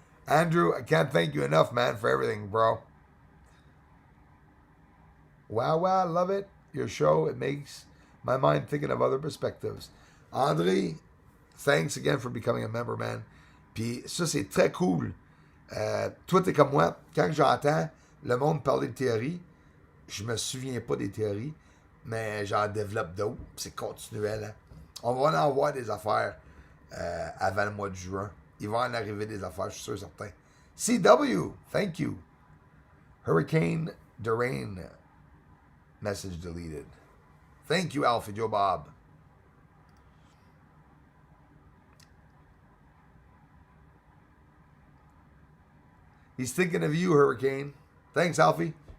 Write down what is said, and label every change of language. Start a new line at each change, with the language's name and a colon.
English: Andrew, I can't thank you enough, man, for everything, bro. Wow, I love it. Your show, it makes my mind thinking of other perspectives. Andre, thanks again for becoming a member, man.
French: Puis ça, c'est très cool. Toi, t'es comme moi. Quand j'entends le monde parler de théories, je me souviens pas des théories, mais j'en développe d'autres. C'est continuel. Hein? On va en avoir des affaires avant le mois de juin. Il va en arriver des affaires, je suis sûr certain.
English: CW, thank you. Hurricane Dorian, message deleted. Thank you, Alfie Joe Bob. He's thinking of you, Hurricane. Thanks, Alfie.